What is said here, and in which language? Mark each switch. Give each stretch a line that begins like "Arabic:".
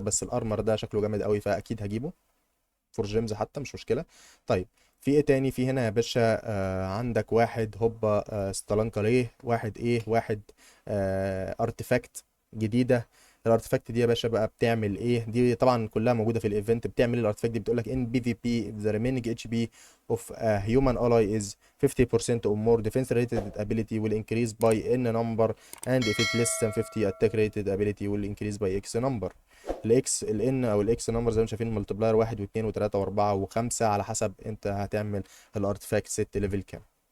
Arabic: بس الارمر ده شكله جامد قوي فاكيد هجيبه فور جيمز حتى، مش مشكله. طيب في ايه تاني؟ في هنا يا باشا عندك واحد هوبا ستالانكا ليه، واحد ايه، واحد ارتفاكت جديده. الارتفاكت دي يا باشا بقى بتعمل ايه؟ دي طبعا كلها موجوده في الايفنت. بتعمل ايه الارتفاكت دي؟ بتقول لك ان
English: P V P the remaining H P of a human ally is 50% or more defense rated ability will increase by n number, and if it less than 50 attack rated ability will increase by x number.
Arabic: الاكس الان او الاكس نمبر زي ما شايفين ملتبلاير 1 و2 و3 و4 و5 على حسب انت هتعمل الارتفاكت ست ليفل كام.